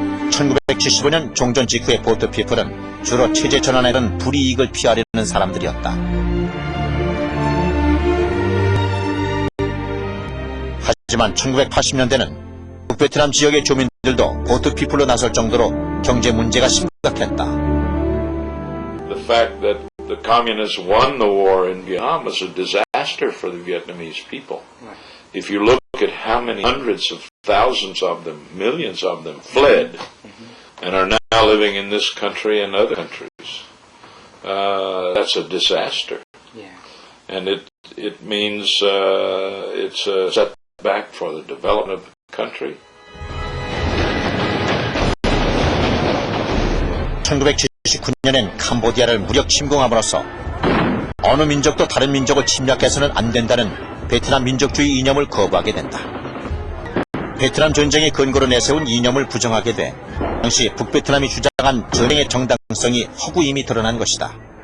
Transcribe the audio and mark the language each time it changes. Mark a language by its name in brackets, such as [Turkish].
[Korean] 1975년 종전 직후의 보트 피플은 주로 체제 전환에는 불이익을 피하려는 사람들이었다. 하지만 1980년대는 북베트남 지역의 주민들도 보트 피플로 나설 정도로 경제 문제가 심각했다. [English] The fact that the communists won the war in Vietnam was a disaster. disaster for the Vietnamese people. If you look at how many hundreds of thousands of them, millions of them fled and are now living in this country and other countries, that's a disaster. And it means it's a setback for the development of the country. [Korean] 1979년엔 캄보디아를 무력 침공함으로써 어느 민족도 다른 민족을 침략해서는 안 된다는 베트남 민족주의 이념을 거부하게 된다. 베트남 전쟁의 근거로 내세운 이념을 부정하게 돼 당시 북베트남이 주장한 전쟁의 정당성이 허구임이 드러난 것이다.